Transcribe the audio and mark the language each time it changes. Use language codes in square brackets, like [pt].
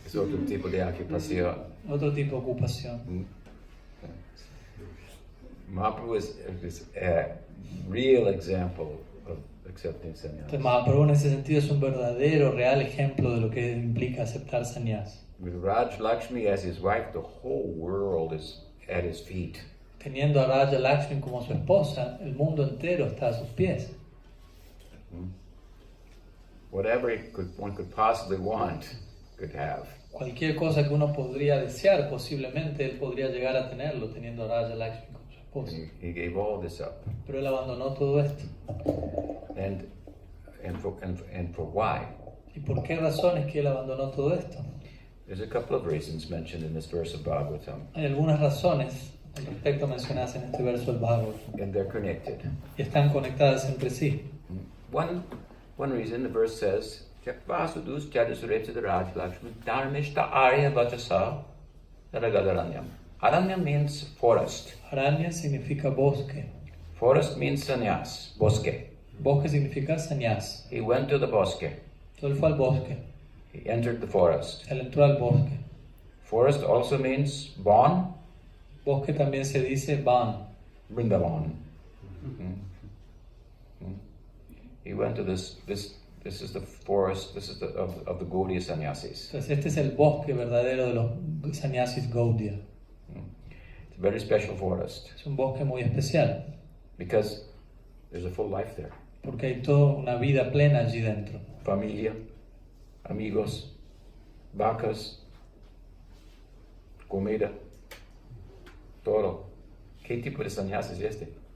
[es] Es otro tipo de ocupación. Otro tipo de ocupación. [en] Mahaprabhu is a real example of accepting sannyas. [es] Entonces, Mahaprabhu en ese sentido es un verdadero, real ejemplo de lo que implica aceptar sannyas. [en] With Raj Lakshmi as his wife, the whole world is at his feet. [es] Teniendo a Raja Lakshmi como su esposa, el mundo entero está a sus pies. [en] Whatever one could possibly want, could have. [es] Cualquier cosa que uno podría desear, posiblemente él podría llegar a tenerlo, teniendo a Raja Lakshmi como su esposa. [en] He gave all this up. [es] Pero él abandonó todo esto. [en] And for why? [es] ¿Y por qué razones que él abandonó todo esto? [en] There's a couple of reasons mentioned in this verse of Bhagavatam. [es] Hay algunas razones al respecto mencionadas en este verso del Bhagavatam. [en] And they're connected. [es] Y están conectadas entre sí. [en] One reason the verse says, [sa] Vasudus Chadasuretsa Raj Lakshmi Dharmishta Arya Vachasa Ragadaranyam. [en] Aranyam means forest. [es] Aranya significa bosque. [en] Forest means sannyas, bosque. [es] Bosque significa sannyas. [en] He went to the bosque. [es] Entonces él fue al bosque. [en] He entered the forest. [es] Él entró al bosque. [en] Forest also means Bon. [es] Bosque también se dice Van. [en] Vrindavan. He went to this is the forest, this is of the Gaudiya sannyasis. [es] Entonces este es el bosque verdadero de los sannyasis Gaudiya. It's a very special forest. Es un bosque muy especial. Because there's a full life there. Porque hay toda una vida plena allí dentro. Familia, amigos, vacas, comida, todo. ¿Qué tipo de sannyas es este?